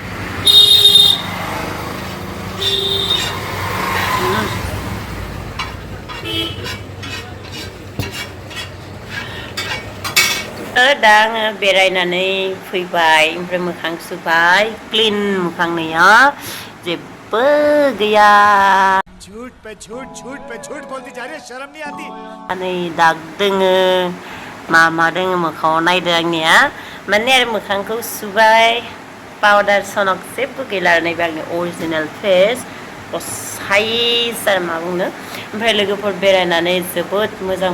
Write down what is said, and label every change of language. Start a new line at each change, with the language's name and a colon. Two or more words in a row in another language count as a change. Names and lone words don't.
Bodo: दा आङो बेरायनानै फैबाय ओमफ्राय मोखां सुबाय क्लिन मोखांनिया जेबो गैया
Hindi: झूठ पे झूठ बोलती जा रही है शर्म नहीं आती
Bodo: नै दाग दोङो मा दोङो मोखाङाव नायदो आंनिया माने आरो मोखांखौ सुबाय पाउडार सनक जेबो गैला आरो नैबे आंनि
English: original face size
Bodo: आरो मा बुंनो ओमफ्राय लोगोफोर बेरायनानै जोबोद मोजां